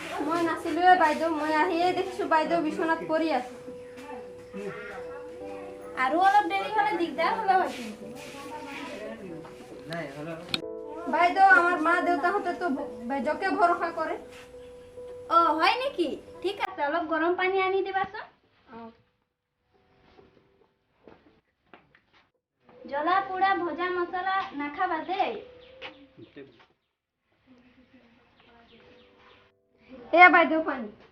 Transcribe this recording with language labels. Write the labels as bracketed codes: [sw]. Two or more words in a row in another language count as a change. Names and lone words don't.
[as] মই নাছিলোৱে বাইদেউ মই আহিয়ে দেখিছো বাইদেউ বিছনাত পৰি আছে আৰু অলপ দেৰি হ'লে দিগদাৰ হ'লে হয় কিন্তু বাইদেউ আমার মা দেউতাহঁতে তো বেজকে ভরসা করে। অ হয় নেকি ঠিক আছে অলপ গৰম পানী আনি দিবাচোন জ্বলা পোৰা ভজা মছলা নাখাবা দেই এয়া বাইদেউ পানী।